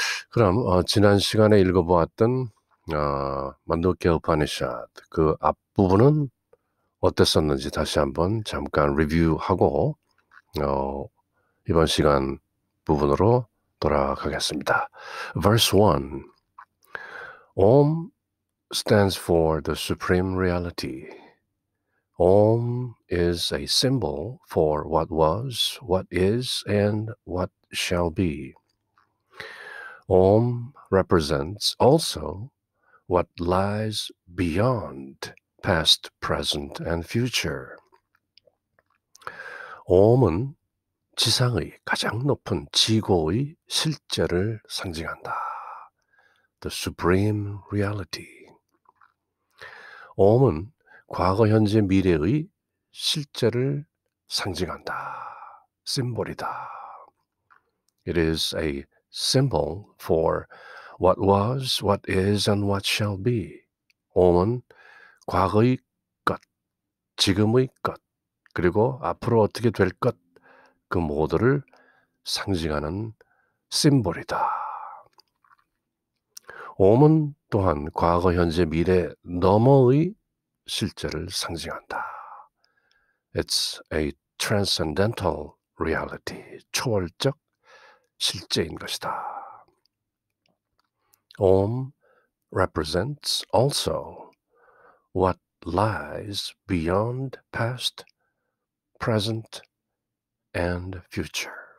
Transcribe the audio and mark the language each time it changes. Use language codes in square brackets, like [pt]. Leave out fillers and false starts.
[ko] 그럼 지난 시간에 읽어보았던 만두키아 우파니샤드 그 앞부분은 어땠었는지 다시 한번 잠깐 리뷰하고 이번 시간 부분으로 돌아가겠습니다. [en] Verse 1. Om stands for the supreme reality. Om is a symbol for what was, what is, and what shall be. Om represents also what lies beyond past, present, and future. [ko] 옴은 지상의 가장 높은 지고의 실제를 상징한다. [en] The supreme reality. [ko] 옴은 과거, 현재, 미래의 실제를 상징한다. 심볼이다. [en] It is a symbol for what was, what is, and what shall be. [ko] 옴은 과거의 것, 지금의 것, 그리고 앞으로 어떻게 될 것, 그 모두를 상징하는 심볼이다. 옴은 또한 과거, 현재, 미래 너머의 실제를 상징한다. [en] It's a transcendental reality. [ko] 초월적 실제인 것이다. [en] Om represents also what lies beyond past, present, and future.